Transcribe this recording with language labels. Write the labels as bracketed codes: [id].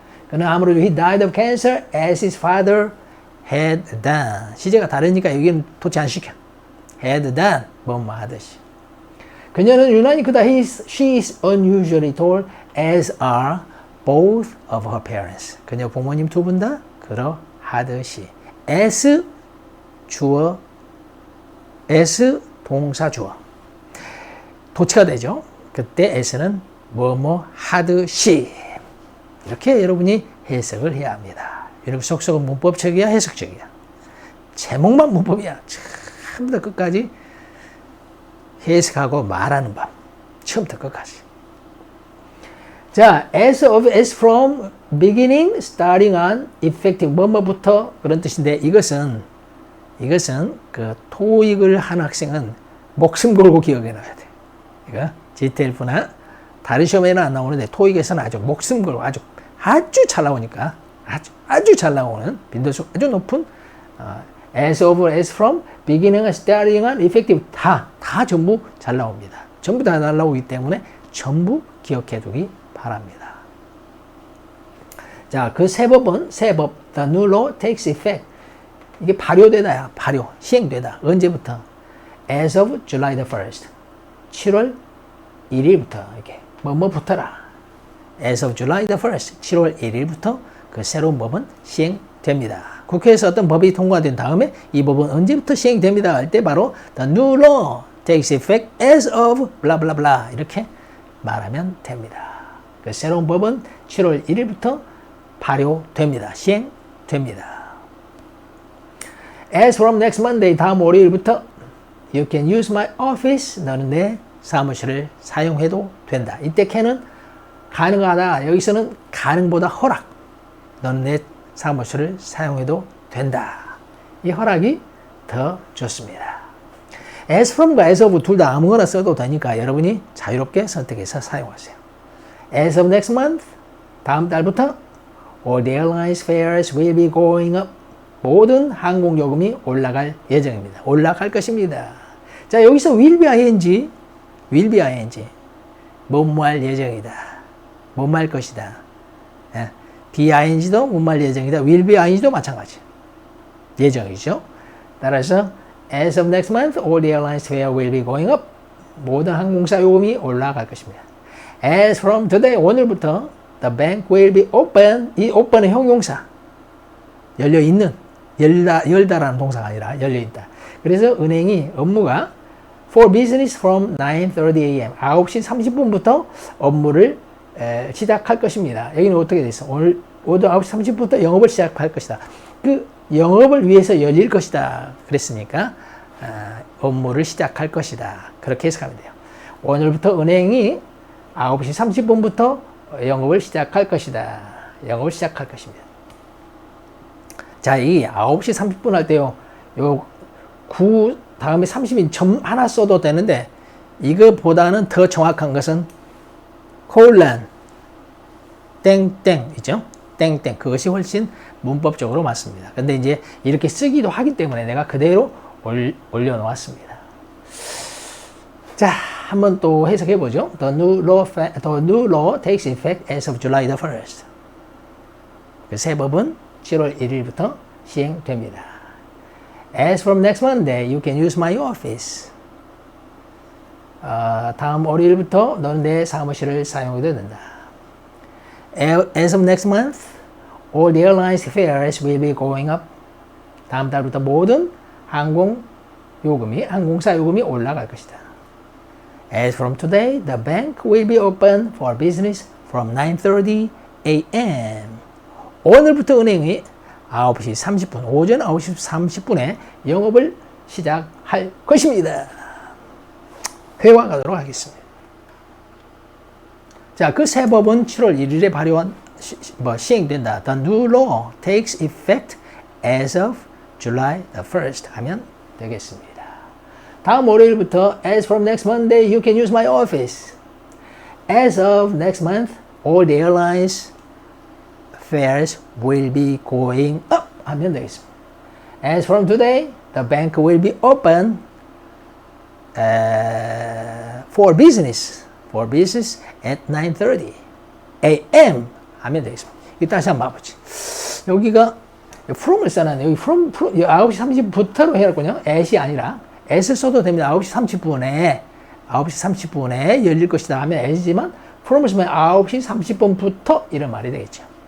[ko] 그는 아무래도 [en] he died of cancer as his father had done. [ko] 시제가 다르니까 여기는 도치 안 시켜. [en] had done [ko] 뭐뭐 하듯이. 그녀는 유난히 크다. [en] She is unusually tall as are both of her parents. [ko] 그녀 부모님 두 분 다 그러하듯이. as 주어, as 동사 주어. 도치가 되죠. 그때 as는 뭐뭐 하듯이. 이렇게 여러분이 해석을 해야 합니다. 이렇게 속속은 문법적이야, 해석적이야. 제목만 문법이야. 처음부터 끝까지 해석하고 말하는 법. 처음부터 끝까지. 자, [en] as from, beginning, starting on, effective, [ko] 뭐뭐부터 그런 뜻인데 이것은 그 토익을 한 학생은 목숨 걸고 기억해 놔야 돼. 이거 GTLF나 다른 시험에는 안 나오는데 토익에서는 아주 목숨 걸고 아주 잘 나오니까 아주 잘 나오는 빈도수 아주 높은 [en] as from, beginning, starting on, effective [ko] 다 전부 잘 나옵니다. 전부 다 잘 나오기 때문에 전부 기억해 두기 바랍니다. 자, 그 세 법, [en] the new law takes effect. [ko] 이게 발효되다야, 시행되다. 언제부터? [en] As of July the 1st. [ko] 7월 1일부터, 이렇게, 뭐부터라. [en] As of July the 1st. [ko] 7월 1일부터 그 새로운 법은 시행됩니다. 국회에서 어떤 법이 통과된 다음에 이 법은 언제부터 시행됩니다 할 때 바로 [en] the new law takes effect as of blah blah [ko] blah 이렇게 말하면 됩니다. 그 새로운 법은 7월 1일부터 발효됩니다. 시행됩니다. [en] As from next Monday, [ko] 다음 월요일부터 [en] you can use my office. [ko] 너는 내 사무실을 사용해도 된다. 이때 can은 가능하다. 여기서는 가능보다 허락. 너는 내 사무실을 사용해도 된다. 이 허락이 더 좋습니다. as from과 as of 둘 다 아무거나 써도 되니까 여러분이 자유롭게 선택해서 사용하세요. [en] as of next month, [ko] 다음 달부터 [en] all the airlines fares will be going up. [ko] 모든 항공요금이 올라갈 예정입니다. 올라갈 것입니다. 자, 여기서 will be ing, will be ing. 뭐뭐할 예정이다. 뭐뭐할 것이다. 예. be ing도 뭐뭐할 예정이다. will be ing도 마찬가지. 예정이죠. 따라서 [en] as of next month, all the airlines fare will be going up. [ko] 모든 항공사 요금이 올라갈 것입니다. [en] As from today, [ko] 오늘부터 [en] the bank will be open. [ko] 이 open은 형용사. 열려있는, 열다라는 동사가 아니라 열려있다. 그래서 은행이 업무가 [en] for business from 9:30 a.m. [ko] 9시 30분부터 업무를 시작할 것입니다. 여기는 어떻게 돼 있어? 오늘 9시 30분부터 영업을 시작할 것이다. 그 영업을 위해서 열릴 것이다. 그랬으니까 업무를 시작할 것이다. 그렇게 해석하면 돼요. 오늘부터 은행이 9시 30분부터 영업을 시작할 것이다. 영업을 시작할 것입니다. 자, 이 9시 30분 할 때요. 요 9 다음에 30인 점 하나 써도 되는데 이거보다는 더 정확한 것은 콜란 땡땡 있죠? 땡땡 그것이 훨씬 문법적으로 맞습니다. 근데 이제 이렇게 쓰기도 하기 때문에 내가 그대로 올려놓았습니다. 자, 한번 또 해석해 보죠. [en] The new law takes effect as of July the 1st. [ko] 그 새 법은 7월 1일부터 시행됩니다. [en] As from next Monday, you can use my office. [ko] 다음 월요일부터 너는 내 사무실을 사용해도 된다. [en] As of next month, all the airlines fares will be going up. [ko] 다음 달부터 모든 항공사 요금이 올라갈 것이다. [en] As from today, the bank will be open for business from 9:30 a.m. [ko] 오늘부터 은행이 9시 30분, 오전 9시 30분에 영업을 시작할 것입니다. 회화 가도록 하겠습니다. 자, 그 새 법은 7월 1일에 시행된다. [en] The new law takes effect as of July the 1st [ko] 하면 되겠습니다. 다음 월요일부터 [en] as from next Monday, you can use my office. As of next month, all the airlines fares will be going up [ko] 하면 되겠습니다. [en] As from today, the bank will be open for business at 9:30 a.m. [ko] 하면 되겠습니다. 이거 다시 한번 봐보지. 여기가 from을 써놨네. 여기 from 9시 30분부터로 해놨군요. at이 아니라 at을 써도 됩니다. 9시 30분에 열릴 것이다 하면 at이지만 from을 쓰면 9시 30분부터 이런 말이 되겠죠.